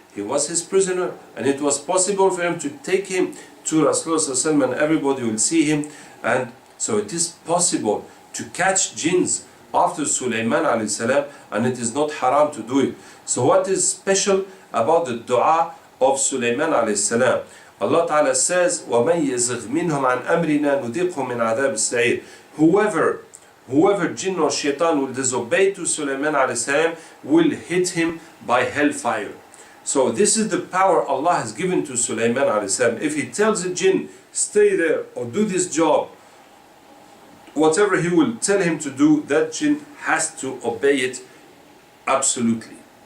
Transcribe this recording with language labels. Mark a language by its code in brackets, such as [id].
[en] He was his prisoner, and it was possible for him to take him to Rasulullah and everybody will see him. And so it is possible to catch jinns after Sulaiman alayhi salam, and it is not haram to do it. So what is special about the dua of Sulaiman alayhi salam? Allah Ta'ala says, [ar] وَمَنْ يَزِغْ مِنْهُمْ عَنْ أَمْرِنَا نُذِقْهُ مِنْ عَذَابِ السَّعِيرِ. [en] Whoever jinn or shaitan will disobey to Sulaiman alayhi salam will hit him by hellfire. So this is the power Allah has given to Sulaiman alayhi salam. If he tells a jinn, stay there or do this job, whatever he will tell him to do, that jinn has to obey it absolutely.